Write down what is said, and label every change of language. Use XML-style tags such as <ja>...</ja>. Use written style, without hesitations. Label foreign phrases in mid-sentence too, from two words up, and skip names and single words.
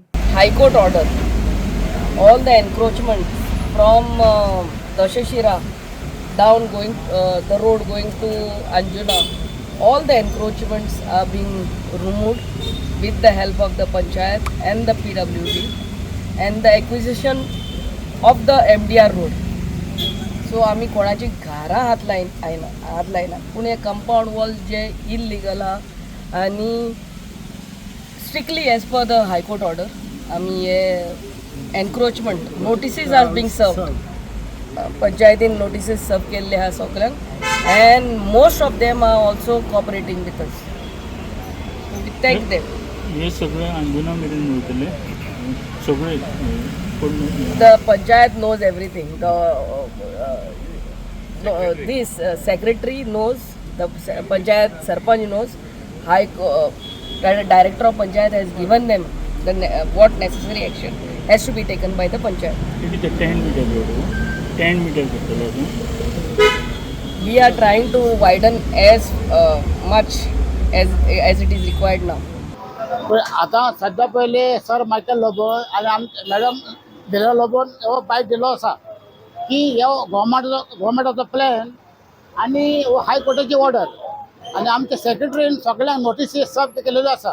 <en>High Court order, all the encroachments from Dashashira down going the road going to Anjuna, all the encroachments are being removed with the help of the Panchayat and the PWD and the acquisition of the MDR road.</en> <kok>सो आम्ही कोणाची घरां हात लायना पूण हे</kok> <en>compound wall</en> <kok>जे इल्लीगल आहा आनी</kok> <en>strictly as per the High Court order</en> <kok>आमी हे</kok> <en>encroachment notices are being serve</en> <kok>पंचायतीन</kok> <en>notices serve</en> <kok>केल्ले आहा सगळ्यांक</kok> <en>and most of them are also cooperating with us. we thank them.</en> <kok>हे सगळे अंजुना मेरेन वयतले सगळे.</kok> <en>The panchayat knows everything. This secretary knows. The panchayat sarpanch knows. Director of panchayat has given them what necessary action has to be taken by the panchayat. It is a 10 meter road. 10 meter. We are trying to widen as much as it is required now.</en> <kok>पण आता सध्या पहिले सर मायकल लोबन आणि मॅडम दिलेलो लोबन हो बायक दिलो आसा की ह्यो गव्हर्मेंटाचो प्लॅन आणि हाय कोर्टाची ऑर्डर आणि आमच्या सेक्रेटरीन सगळ्यांक नोटिसी सर्व केलेल्यो आसा.</kok>